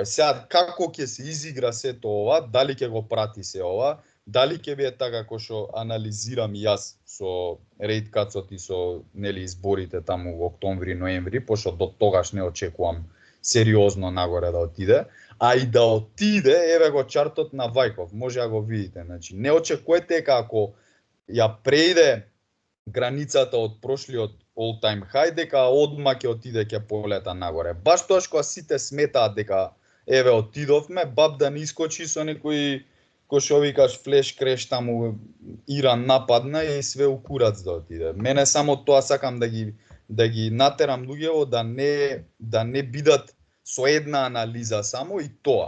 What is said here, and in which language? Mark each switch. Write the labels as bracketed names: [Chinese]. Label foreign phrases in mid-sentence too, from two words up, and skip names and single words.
[Macedonian] Сега како ќе се изигра сето ова, дали ќе го прати се ова, дали ќе биде така како што анализирам и јас со рейт кацот и со нели изборите таму во октомври, ноември, пошто до тогаш не очекувам сериозно нагоре да отиде, а и да отиде, еве го чартот на Вајков, може да го видите. Значи не очекувате дека ако ја преиде границата од прошлиот [English] all time high, [Macedonian] дека одма ќе отиде, ќе полета нагоре. Баш тоа што сите сметаат дека еве отидовме, баб да не искочи со некој кој што викаш [English] flash crash [Macedonian] таму Иран нападна и [Serbian] све у курац [Macedonian] да отиде. Мене само тоа сакам да ги натерам луѓето да не бидат со една анализа само и тоа.